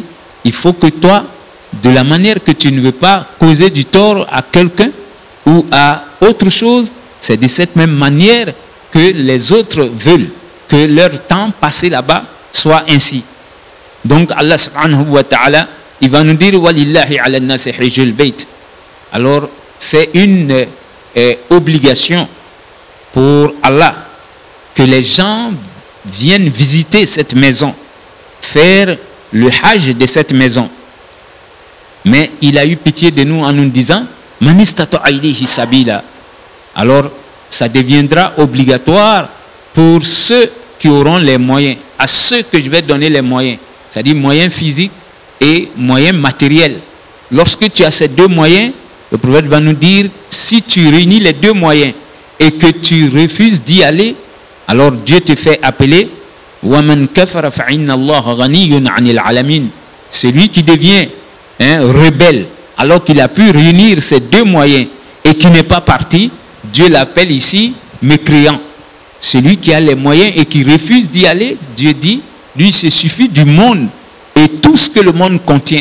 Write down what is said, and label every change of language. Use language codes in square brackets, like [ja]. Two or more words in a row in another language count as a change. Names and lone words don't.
[fr] Il faut que toi, de la manière que tu ne veux pas causer du tort à quelqu'un ou à autre chose, c'est de cette même manière que les autres veulent que leur temps passé là-bas soit ainsi. Donc [ar] الله سبحانه وتعالى, [fr] il va nous dire [ar] ولله على الناس حج البيت. [fr] Alors c'est une obligation pour Allah que les gens viennent visiter cette maison, faire le hajj de cette maison. Mais il a eu pitié de nous en nous disant [ar] من استطاع إليه سبيلا. [fr] Alors ça deviendra obligatoire pour ceux qui auront les moyens, à ceux que je vais donner les moyens, c'est-à-dire moyens physiques et moyens matériels. Lorsque tu as ces deux moyens, le prophète va nous dire, si tu réunis les deux moyens et que tu refuses d'y aller, alors Dieu te fait appeler [ar] وَمَنْ كَفَرَ فَإِنَّ اللَّهَ غَنِيٌّ عَنِ الْعَالَمِينَ. [fr] Celui qui devient rebelle alors qu'il a pu réunir ces deux moyens et qui n'est pas parti, Dieu l'appelle ici mécréant. Celui qui a les moyens et qui refuse d'y aller, Dieu dit, lui, se suffit du monde et tout ce que le monde contient.